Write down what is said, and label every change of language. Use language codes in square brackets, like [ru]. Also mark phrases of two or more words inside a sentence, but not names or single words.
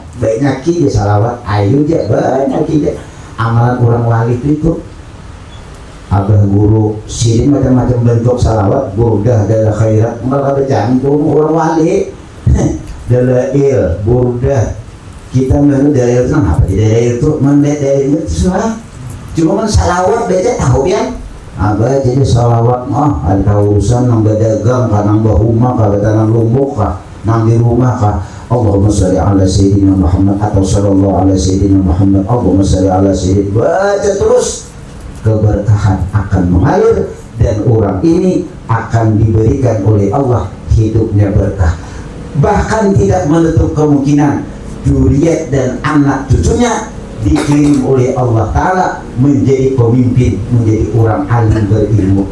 [bjn] Banyak kita salawat, ayo aja banyak kita. Amalan orang wali itu abah guru sini macam-macam bentuk salawat, burdah adalah khairat, malah ada jantung orang wali. Dalail, burdah. Kita menurut dalail itu apa? Dalail itu dalail itu semua. Cuma salawat baca tahu ya. Abah jadi salawat ada urusan nang berdagang kah nang bahuma kah nang lumbuk kah nang di rumah kah. [ar] اللهم صل على سيدنا محمد atau صلى الله على سيدنا محمد. اللهم صل على سيدنا. [id] Baca terus, keberkahan akan mengalir dan orang ini akan diberikan oleh Allah hidupnya berkah. Bahkan tidak menutup kemungkinan zuriat dan anak cucunya dikirim oleh Allah Ta'ala menjadi pemimpin, menjadi orang alim berilmu.